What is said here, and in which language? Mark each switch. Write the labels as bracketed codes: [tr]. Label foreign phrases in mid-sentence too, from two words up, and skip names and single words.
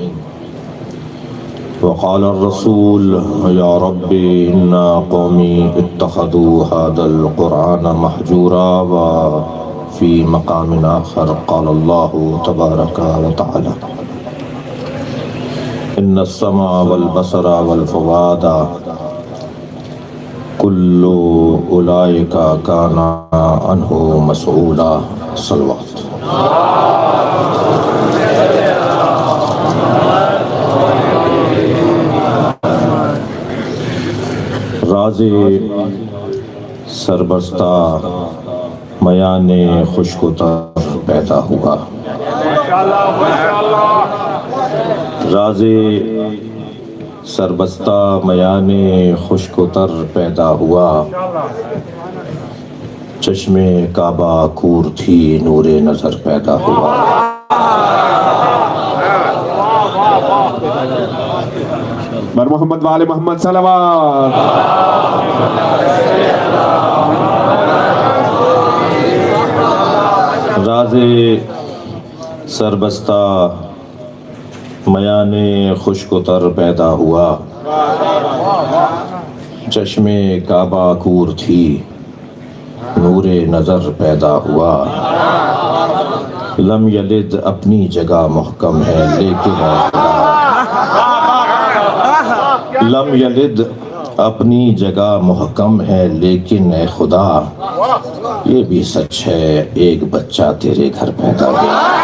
[ar] وقال الرسول يا رب إن قومي اتخذوا هذا القرآن مهجورا وفي مقام آخر قال الله تبارك وتعالى ان السمع والبصر والفؤاد كل اولئک کان عنہ مسئولا [ur] صلوات راز سربستہ میان خشک و تر پیدا ہوا راز سربستہ میان خشک و تر پیدا ہوا چشم کعبہ کور تھی نور نظر پیدا ہوا [ar] بر محمد وآل محمد صلوات [ur] راز سربستہ میان خشک و تر پیدا ہوا چشم کعبہ کور تھی نور نظر پیدا ہوا [ar] لم یلد [ur] اپنی جگہ محکم ہے لیکن [ar] لم یلد [ur] اپنی جگہ محکم ہے لیکن اے خدا یہ بھی سچ ہے ایک بچہ تیرے گھر پیدا ہوا